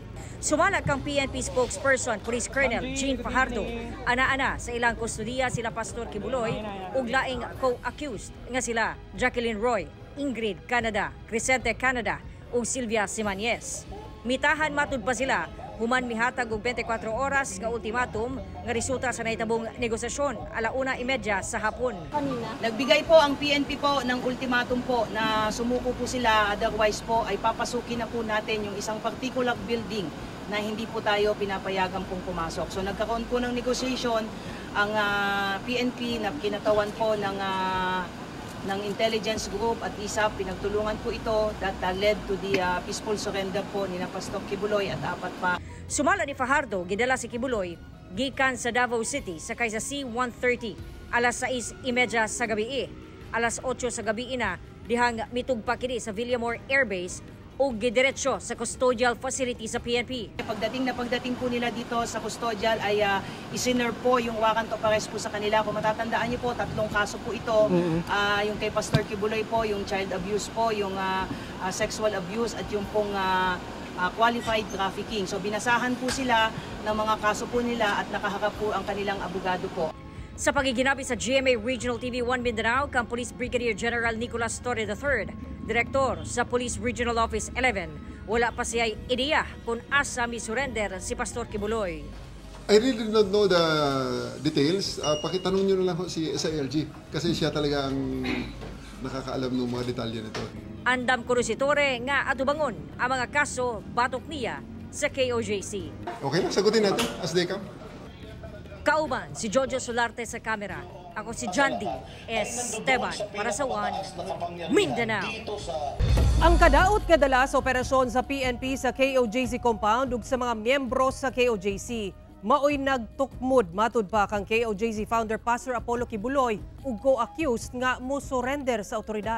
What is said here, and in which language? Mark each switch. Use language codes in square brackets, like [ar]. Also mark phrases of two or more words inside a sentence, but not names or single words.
[ceb] Sumala kang PNP spokesperson Police Colonel Jean Fajardo, ana-ana sa ilang kustudiya sila Pastor Kibuloy ug laing co-accused nga sila Jacqueline Roy, Ingrid Canada, Crescente Canada ug Sylvia Simanyes. Mitahan matud pa sila human mihatag og 24 oras nga ultimatum nga resulta sa nahitabong negosasyon 1:30 sa hapon. [tl] Nagbigay po ang PNP po ng ultimatum po na sumuko po sila, otherwise po ay papasukin na po natin yung isang [en] particular building [tl] na hindi po tayo pinapayagan pong pumasok. So nagkaroon po ng negotiation ang PNP na kinatawan po ng intelligence group at ISAP, pinagtulungan po ito [en] that led to the peaceful surrender [tl] po ni Pastor Kibuloy at apat pa. [ceb] Sumala ni Fajardo, gidala si Kibuloy gikan sa Davao City sakay sa C-130 alas 6:30 sa gabi. Alas 8 sa gabi na dihang mitugpa kini sa Villamor Air Base o gidiretso sa [en] custodial facility [ceb] sa PNP. [tl] Pagdating po nila dito sa custodial ay isinerve po yung [en] warrant of arrest [tl] po sa kanila. Kung matatandaan niyo po, 3 kaso po ito. Yung kay Pastor Kibuloy po, yung [en] child abuse [tl] po, yung [en] sexual abuse [tl] at yung pong [en] qualified trafficking. [tl] So binasahan po sila ng mga kaso po nila at nakaharap po ang kanilang abogado po. [ceb] Sa pagiginabi sa GMA Regional TV 1 Mindanao, kang Police Brigadier General Nicolas Torre III, Direktor sa Police Regional Office 11, wala pa siya'y ideya kung asa mi-surrender si Pastor Kibuloy. [en] I really don't know the details. [tl] Pakitanong nyo na lang si SILG kasi siya talaga ang nakakaalam ng mga detalye nito. [ceb] Andam ko si Torre nga atubangon ang mga kaso batok niya sa KOJC. [tl] Okay lang, sagutin natin [en] as they come. [ceb] Kauban si Jojo Solarte sa kamera. Ako si Jandy Esteban para sa One Mindanao. Ang kadaot kadala sa operasyon sa PNP sa KOJC compound ug sa mga miyembro sa KOJC maoy nagtukmod matud pa kang KOJC founder Pastor Apollo Kibuloy ug co-accused nga mo surrender sa otoridad.